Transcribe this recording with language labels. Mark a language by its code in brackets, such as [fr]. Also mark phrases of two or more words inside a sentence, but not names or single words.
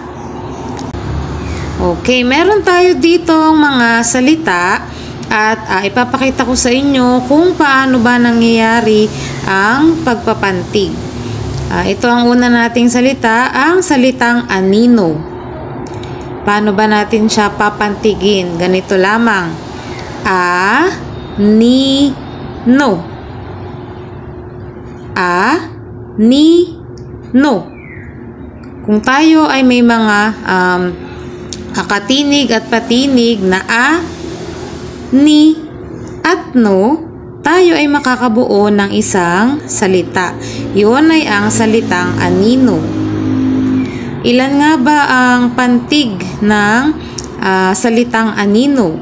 [tl] Okay, meron tayo dito mga salita at ipapakita ko sa inyo kung paano ba nangyayari ang pagpapantig. Ito ang una nating salita, ang salitang anino. Paano ba natin siya papantigin? Ganito lamang. A-ni-no. A-ni-no. Kung tayo ay may mga katinig at patinig na a, ni, at no, tayo ay makakabuo ng isang salita. Yun ay ang salitang anino. Ilan nga ba ang pantig ng salitang anino?